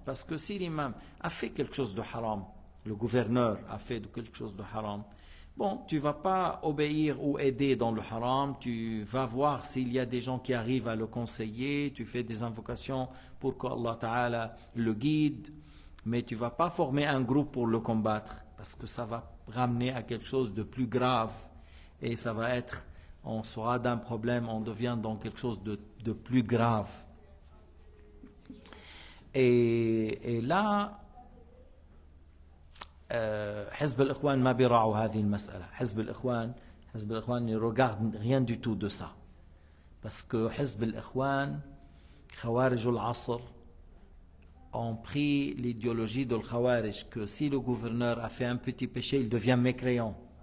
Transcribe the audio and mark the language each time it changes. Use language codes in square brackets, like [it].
[fr] Parce que si l'imam a fait quelque chose de haram, le gouverneur a fait quelque chose de haram, bon, tu ne vas pas obéir ou aider dans le haram, tu vas voir s'il y a des gens qui arrivent à le conseiller, tu fais des invocations pour qu'Allah Ta'ala le guide, mais tu ne vas pas former un groupe pour le combattre, parce que ça va ramener à quelque chose de plus grave, et ça va être, on sera d'un problème, on devient dans quelque chose de plus grave. Et là, [ar] حزب الإخوان ما بيراعوا هذه المسألة. [fr] حزب الإخوان ne regarde rien du tout de ça, parce que [ar] حزب الإخوان خوارج العصر [fr] ont pris l'idéologie de Khawarij, que si le gouverneur a fait un petit péché, il devient mécréant.